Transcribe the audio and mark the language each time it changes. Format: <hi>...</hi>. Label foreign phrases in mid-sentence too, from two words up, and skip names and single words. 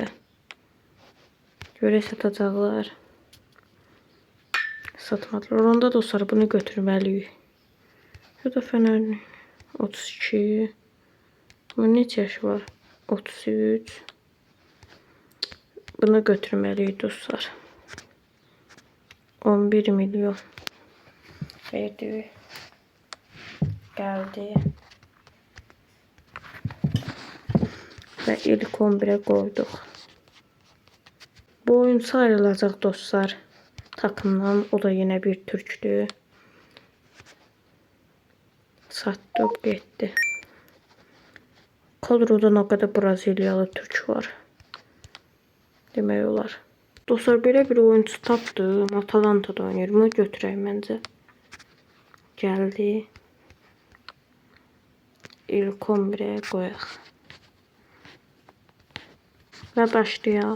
<az>Görək satacaqlar. Satmadılar. Onda dostlar bunu götürməliyik. Bu da Fener'in 32. Bunun neçə yaşı var? 33. Bunu götürməliyik dostlar. 11 milyon verdi.</az> <tr>Geldi. Ve ilk 11'e koyduk.</tr> <az>Bu oyuncu ayrılacaq dostlar takımdan.</az> <tr>O da yine bir Türk'tü. Sattık getdi. Kadroda ne kadar Brazilyalı Türk var.</tr> <az>Demək olar. Dostlar, belə bir oyuncu tapdım. Atalanta'da oynayır. Bunu götürək məncə. Gəldi. İlk 11'e qoyaq. Və başlayaq.</az>